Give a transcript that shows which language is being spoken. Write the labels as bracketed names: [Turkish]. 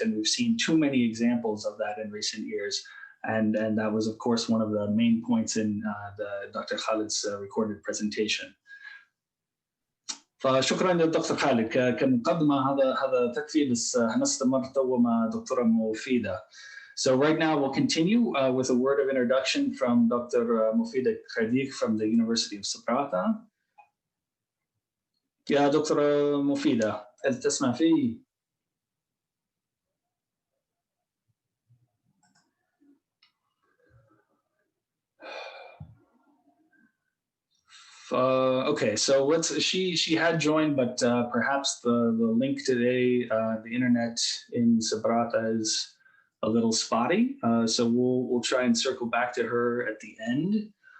[English] And we've seen too many examples of that in recent years. And that was, of course, one of the main points in Dr. Khaled's recorded presentation. [Arabic] فشكرا للدكتور خالد كمقدمة هذا تكفي، بس هنستمر تو مع دكتورة مفيدة. [English] So right now we'll continue with a word of introduction from Dr. Mufida Khadik from the University of Sabratha. [Arabic] يا دكتورة مفيدة، هل تسمع في؟ [English] Okay, so she had joined, but perhaps the link today, the internet in Sabratha is a little spotty, so we'll try and circle back to her at the end.